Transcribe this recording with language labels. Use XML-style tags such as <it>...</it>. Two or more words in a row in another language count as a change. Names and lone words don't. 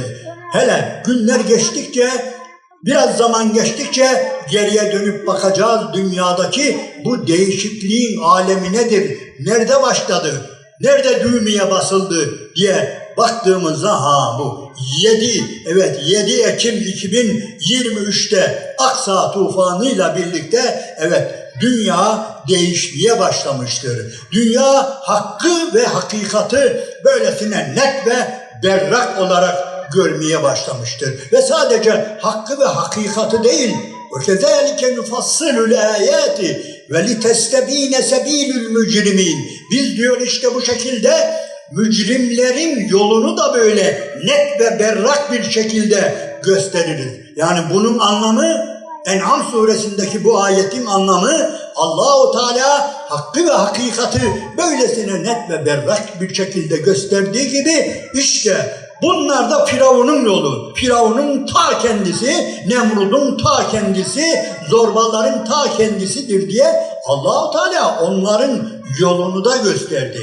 <tr>Hele günler geçtikçe, biraz zaman geçtikçe geriye dönüp bakacağız, dünyadaki bu değişikliğin alemi nedir, nerede başladı, nerede düğmeye basıldı diye baktığımızda bu 7 Ekim 2023'te Aksa tufanıyla birlikte dünya değişmeye başlamıştır. Dünya hakkı ve hakikati böylesine net ve berrak olarak görmeye başlamıştır. Ve sadece hakkı ve hakikati değil,</tr> <ar>وَكَذَٰلِكَ نُفَصِّلُ الْآيَاتِ وَلِتَسْتَب۪ينَ سَب۪يلُ الْمُجْرِم۪ينَ.</ar> <tr>Biz diyor işte bu şekilde mücrimlerin yolunu da böyle net ve berrak bir şekilde gösteririz. Yani bunun anlamı, En'am suresindeki bu ayetin anlamı, Allah-u Teala hakkı ve hakikati böylesine net ve berrak bir şekilde gösterdiği gibi işte bunlar da Firavun'un yolu, Firavun'un ta kendisi, Nemrud'un ta kendisi, zorbaların ta kendisidir diye Allah-u Teala onların yolunu da gösterdi.</tr>